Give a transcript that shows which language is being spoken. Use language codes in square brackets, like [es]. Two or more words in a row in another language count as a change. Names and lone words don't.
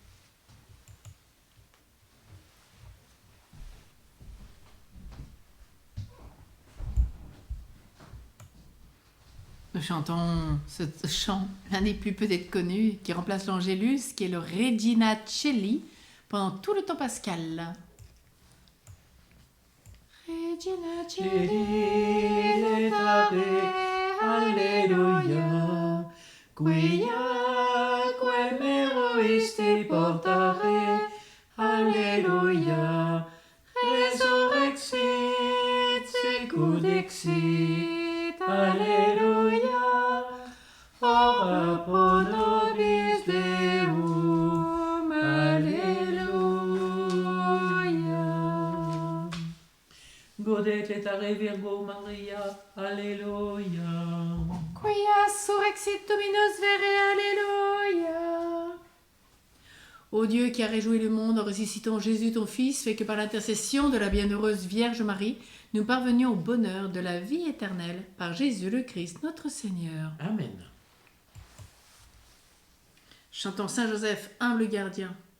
[fr] Nous chantons ce chant, l'un des plus peut-être connus, qui remplace l'Angélus, qui est le Regina Coeli, pendant tout le temps pascal. [la] Regina Coeli, letare, alleluia, quia quem meruisti portare, alleluia, resurrexit, sicut dixit, alleluia, ora pro nobis Deum, alleluia. Gaudet letare Virgo Maria, Alléluia. Quia surrexit Dominus vere, alléluia. [fr] Ô Dieu qui a réjoui le monde en ressuscitant Jésus ton Fils, fait que par l'intercession de la bienheureuse Vierge Marie, nous parvenions au bonheur de la vie éternelle par Jésus le Christ, notre Seigneur. Amen. Chantons Saint Joseph, humble gardien.